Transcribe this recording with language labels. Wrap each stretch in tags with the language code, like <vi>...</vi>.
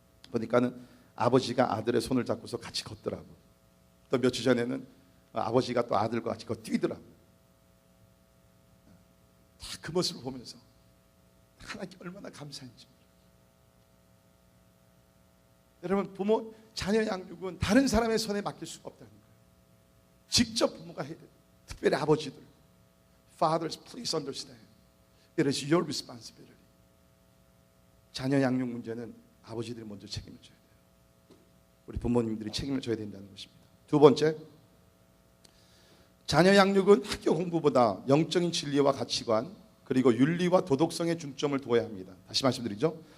<ko>보니까는 아버지가 아들의 손을 잡고서 같이 걷더라고. 또 며칠 전에는 아버지가 또 아들과 같이 뛰더라고. 다 그 모습을 보면서 하나님께 얼마나 감사한지. 여러분, 부모 자녀 양육은 다른 사람의 손에 맡길 수가 없다는 거예요. 직접 부모가 해야 돼요. 특별히 아버지들.</ko> <en>Fathers, please understand. It is your responsibility.</en> <ko>자녀 양육 문제는 아버지들이 먼저 책임을 져야 돼요. 우리 부모님들이 책임을 져야 된다는 것입니다. 두 번째, 자녀 양육은 학교 공부보다 영적인 진리와 가치관 그리고 윤리와 도덕성에 중점을 두어야 합니다. 다시 말씀드리죠.</ko>